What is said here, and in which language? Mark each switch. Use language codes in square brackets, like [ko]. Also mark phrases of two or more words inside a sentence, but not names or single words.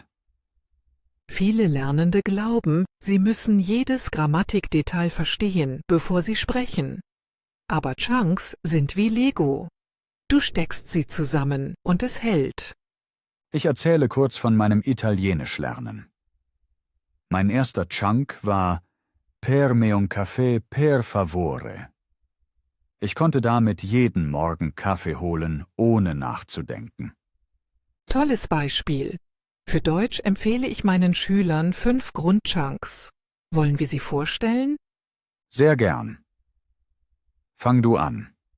[de] Viele Lernende glauben, sie müssen jedes Grammatikdetail verstehen, bevor sie sprechen. Aber Chunks sind wie Lego. Du steckst sie zusammen und es hält. Ich erzähle kurz von meinem Italienischlernen. Mein erster Chunk war [it] Per me un caffè per favore. [de] Ich konnte damit jeden Morgen Kaffee holen, ohne nachzudenken. Tolles Beispiel. Für Deutsch empfehle ich meinen Schülern 5 Grundchunks. Wollen wir sie vorstellen? Sehr gern. Fang du an.